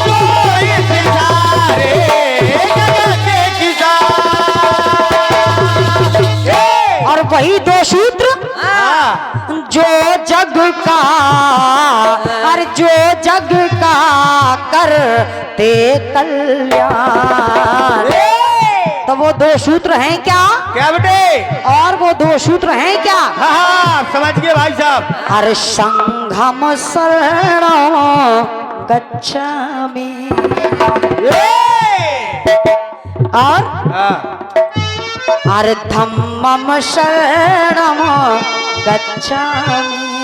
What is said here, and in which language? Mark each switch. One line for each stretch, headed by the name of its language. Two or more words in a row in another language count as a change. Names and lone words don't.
Hindi: और वही दो सूत्र जो जग का, और जो जग का करते कल्याण। तो वो दो सूत्र हैं क्या? क्या बेटे? और वो दो सूत्र हैं क्या? हाँ समझ गए भाई साहब।
Pali: अरे संघम शरणं गच्छामि,
Hindi: और हाँ
Pali: अरे धम्मं शरणं गच्छामि।